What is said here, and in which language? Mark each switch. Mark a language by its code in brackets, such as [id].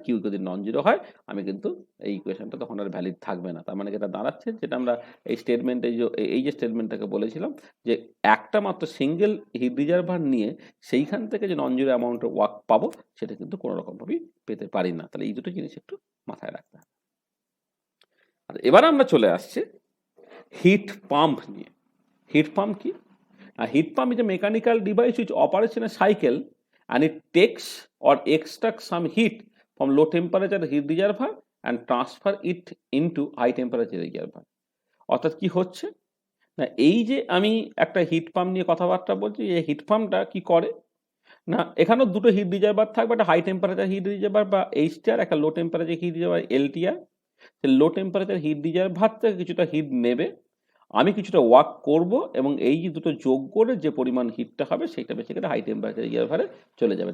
[bn] Q যদি non zero হয়, আমি কিন্তু এই ইকুয়েশনটা তখন আর ভ্যালিড থাকবে না। তার মানে যেটা দাঁড়াচ্ছে, যেটা আমরা এই স্টেটমেন্টে এই যে স্টেটমেন্টটাকে বলেছিলাম যে একটা মাত্র সিঙ্গেল হিট রিজার্ভার নিয়ে সেইখান থেকে যে নন জিরো অ্যামাউন্টের ওয়ার্ক পাবো, সেটা কিন্তু কোনো রকমভাবেই পেতে পারি না। তাহলে এই দুটো জিনিস একটু মাথায় রাখতে হবে। আর এবার আমরা চলে আসছি হিট পাম্প নিয়ে। হিট পাম্প কি? [en] Heat pump is a mechanical device which operates in a cycle and it takes or extracts some heat from low temperature heat reservoir and transfer it into high temperature reservoir. [bn] অর্থাৎ কি হচ্ছে না, এই যে আমি একটা hit pump নিয়ে কথাবার্তা বলছি, এই হিট পাম্পটা কি করে না, এখানেও দুটো হিট রিজার্ভার থাকবে, একটা হাই টেম্পারেচার হিট রিজার্ভার বা এইচটিআর, একটা লো টেম্পারেচার হিট রিজার্ভার এলটিআর। লো টেম্পারেচার হিট রিজার্ভার থেকে কিছুটা হিট নেবে, আমি কিছুটা ওয়ার্ক করব এবং এই যে দুটো যোগ করে যে পরিমাণ হিটটা হবে সেটা বেসিক্যালি হাই টেম্পারেচার রিজার্ভারে চলে যাবে।